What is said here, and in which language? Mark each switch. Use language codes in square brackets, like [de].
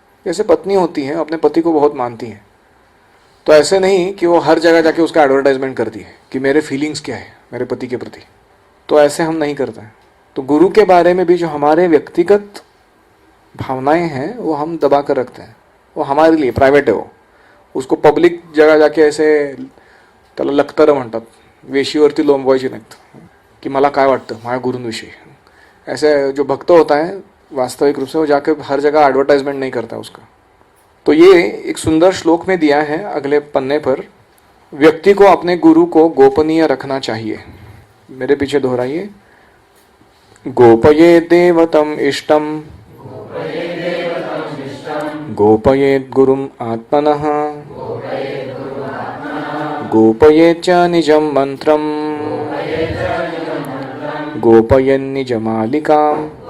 [hi] जैसे पत्नी होती है, अपने पति को बहुत मानती है, तो ऐसे नहीं कि वो हर जगह जाके उसका एडवर्टाइजमेंट करती है कि मेरे फीलिंग्स क्या है मेरे पति के प्रति। तो ऐसे हम नहीं करते हैं। तो गुरु के बारे में भी जो हमारे व्यक्तिगत भावनाएं हैं वो हम दबा कर रखते हैं, वो हमारे लिए प्राइवेट है। वो उसको पब्लिक जगह जाके ऐसे [mr] त्याला लखतरं म्हणतात, वेशीवरती लोंबवायची नाहीत की मला काय वाटतं माझ्या गुरूंविषयी। [hi] ऐसे जो भक्त होता है वास्तविक रूप से वो जाके हर जगह एडवर्टाइजमेंट नहीं करता उसका। तो ये एक सुंदर श्लोक में दिया है अगले पन्ने पर, व्यक्ति को अपने गुरु को गोपनीय रखना चाहिए। मेरे पीछे दोहराइए, [sa] गोपये देवतम इष्टम गोपयेत् गुरुम आत्मनः गोपयेत् च निजं मंत्रम गोपयन् निजमालिकाम्।